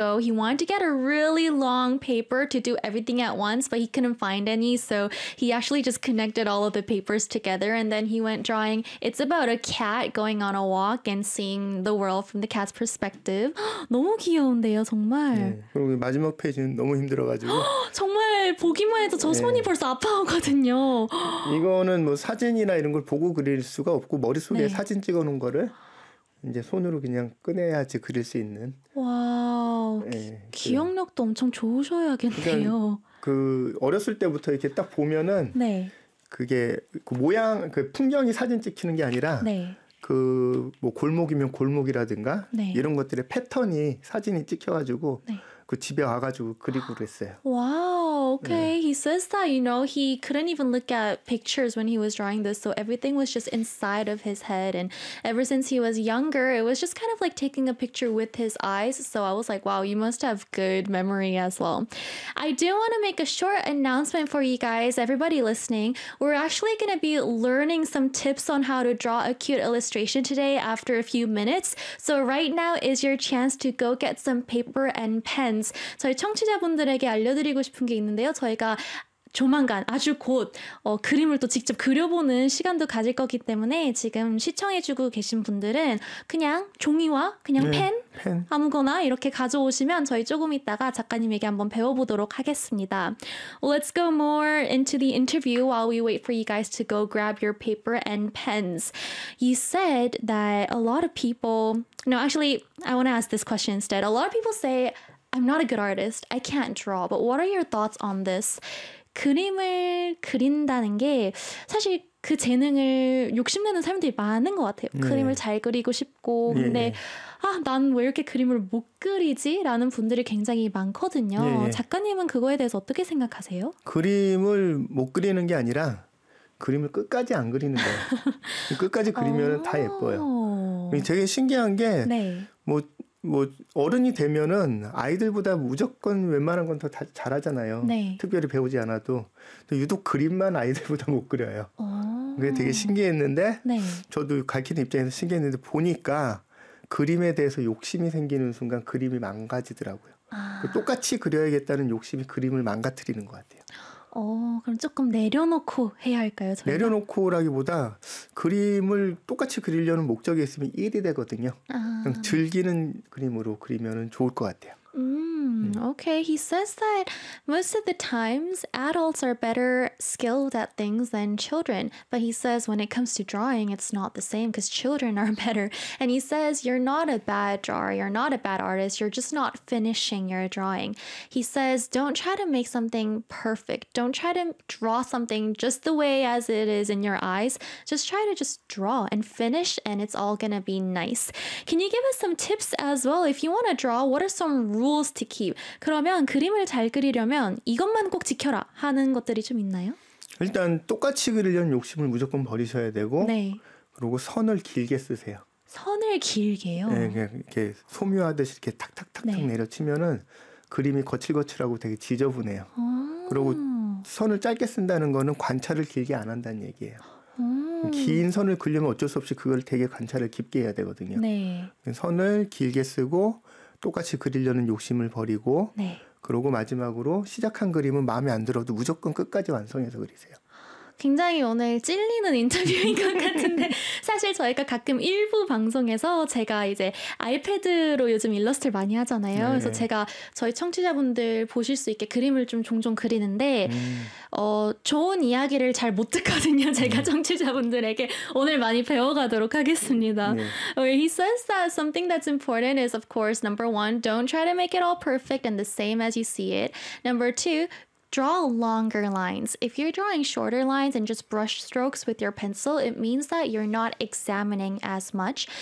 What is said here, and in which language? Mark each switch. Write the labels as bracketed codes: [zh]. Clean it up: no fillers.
[en] So he wanted to get a really long paper to do everything at once, but he couldn't find any. So he actually just connected all of the papers together and then he went drawing. It's about a cat going on a walk and seeing the world from the cat's perspective. [ko] 너무 귀여운데요, 정말. 네. 그리고 마지막 페이지는 너무 힘들어가지고. 정말 보기만 해도 저 손이 네. 벌써 아파오거든요. 이거는 뭐 사진이나 이런 걸 보고 그릴 수가 없고 머릿속에 네. 사진 찍어놓은 거를 이제 손으로 그냥 꺼내야지 그릴 수 있는. 와우, 네, 기억력도 엄청 좋으셔야겠네요. 그 어렸을 때부터 이렇게 딱 보면은 네. 그게 그 모양, 그 풍경이 사진 찍히는 게 아니라 네. 그 뭐 골목이면 골목이라든가 네. 이런 것들의 패턴이 사진이 찍혀가지고 네. 그 집에 와가지고 그리고 그랬어요. 와우, okay. 네. [en] He says that you know he couldn't even look at pictures when he was drawing this, so everything was just inside of his head. And ever since he was younger, it was just kind of like taking a picture with his eyes. So I was like, wow, you must have good memory as well. I do want to make a short announcement for you guys, everybody listening. We're actually going to be learning some tips on how to draw a cute illustration today after a few minutes. So right now is your chance to go get some paper and pens. [ko] 저희 청취자분들에게 알려드리고 싶은 게 있는데요. 저희가 조만간 아주 곧 그림을 또 직접 그려보는 시간도 가질 거기 때문에 지금 시청해주고 계신 분들은 그냥 종이와 그냥 네, 펜 아무거나 이렇게 가져오시면 저희 조금 있다가 작가님에게 한번 배워보도록 하겠습니다. [en] Let's go more into the interview while we wait for you guys to go grab your paper and pens. You said that a lot of people... No, actually, I want to ask this question instead. A lot of people say... I'm not a good artist. I can't draw. But what are your thoughts on this? [ko] 그림을 그린다는 게 사실 그 재능을 욕심내는 사람들이 많은 것 같아요. 네. 그림을 잘 그리고 싶고 네. 근데 아, 난 왜 이렇게 그림을 못 그리지? 라는 분들이 굉장히 많거든요. 네. 작가님은 그거에 대해서 어떻게 생각하세요? 그림을 못 그리는 게 아니라 그림을 끝까지 안 그리는 거예요. 끝까지 그리면 다 예뻐요. 되게 신기한 게 네. 뭐 어른이 되면은 아이들보다 무조건 웬만한 건 더 잘하잖아요. 네. 특별히 배우지 않아도 또 유독 그림만 아이들보다 못 그려요. 그게 되게 신기했는데 네. 저도 가르치는 입장에서 신기했는데 보니까 그림에 대해서 욕심이 생기는 순간 그림이 망가지더라고요. 아. 똑같이 그려야겠다는 욕심이 그림을 망가뜨리는 것 같아요. 그럼 조금 내려놓고 해야 할까요? 저희가? 내려놓고라기보다 그림을 똑같이 그리려는 목적이 있으면 일이 되거든요. 아. 그냥 즐기는 그림으로 그리면은 좋을 것 같아요. [en] Okay, he says that most of the times adults are better skilled at things than children. But he says when it comes to drawing, it's not the same because children are better. And he says you're not a bad drawer, you're not a bad artist, you're just not finishing your drawing. He says don't try to make something perfect. Don't try to draw something just the way as it is in your eyes. Just try to just draw and finish and it's all going to be nice. Can you give us some tips as well? If you want to draw, what are some rules to keep? [ko] 그러면 그림을 잘 그리려면 이것만 꼭 지켜라 하는 것들이 좀 있나요? 일단 똑같이 그리려는 욕심을 무조건 버리셔야 되고 네. 그리고 선을 길게 쓰세요. 선을 길게요? 네, 그냥 이렇게 소묘하듯이 이렇게 탁탁탁탁 네. 내려치면은 그림이 거칠거칠하고 되게 지저분해요. 그리고 선을 짧게 쓴다는 거는 관찰을 길게 안 한다는 얘기예요. 긴 선을 그리려면 어쩔 수 없이 그걸 되게 관찰을 깊게 해야 되거든요. 네. 선을 길게 쓰고 똑같이 그리려는 욕심을 버리고 네. 그러고 마지막으로 시작한 그림은 마음에 안 들어도 무조건 끝까지 완성해서 그리세요. 굉장히 오늘 찔리는 인터뷰인 것 같은데 사실 저희가 가끔 일부 방송에서 제가 이제 아이패드로 요즘 일러스트를 많이 하잖아요. 네. 그래서 제가 저희 청취자분들 보실 수 있게 그림을 좀 종종 그리는데 좋은 이야기를 잘 못 듣거든요. 제가 청취자분들에게 오늘 많이 배워가도록 하겠습니다. 네. [en] Okay, he says that something that's important is of course number one, don't try to make it all perfect and the same as you see it. Number two, draw longer lines. If you're drawing shorter lines and just brush strokes with your pencil, it means that you're not examining as much.